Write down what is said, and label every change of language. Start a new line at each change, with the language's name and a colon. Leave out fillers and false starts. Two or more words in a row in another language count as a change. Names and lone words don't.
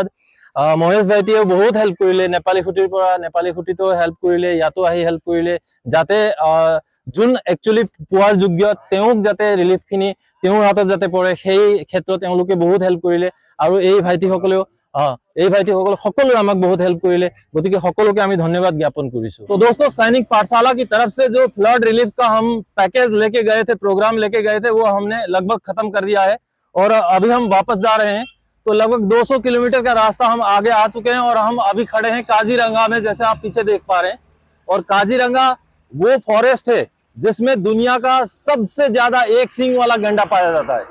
Assamese: মহেশ ভাইটিয়েও বহুত হেল্প কৰিলে, নেপালী খুঁটিৰ পৰা নেপালী খুঁটিতো হেল্প কৰিলে, ইয়াতো আহি হেল্প কৰিলে, যাতে যোন একচুৱেলি পোৱাৰ যোগ্য তেওঁক যাতে ৰিলিফ খিনি তেওঁৰ হাতত যাতে পৰে, সেই ক্ষেত্ৰত তেওঁলোকে বহুত হেল্প কৰিলে। আৰু এই ভাইটিসকলেও এই ভাইটিসকলে সকলোৱে আমাক বহুত হেল্প কৰিলে, গতিকে সকলোকে আমি ধন্যবাদ জ্ঞাপন কৰিছো।
Hindi: तो दोस्तों सैनिक पाठशाला की तरफ से जो
English: flood relief
Hindi: का हम पैकेज लेके गए थे, प्रोग्राम लेके गए थे, वो हमने लगभग खत्म कर दिया है और अभी हम वापस जा रहे हैं। तो लगभग 200 किलोमीटर का रास्ता हम आगे आ चुके हैं और हम अभी खड़े हैं काजीरंगा में, जैसे आप पीछे देख पा रहे हैं। और काजीरंगा वो फॉरेस्ट है जिसमें दुनिया का सबसे ज्यादा एक सींग वाला गैंडा पाया जाता है।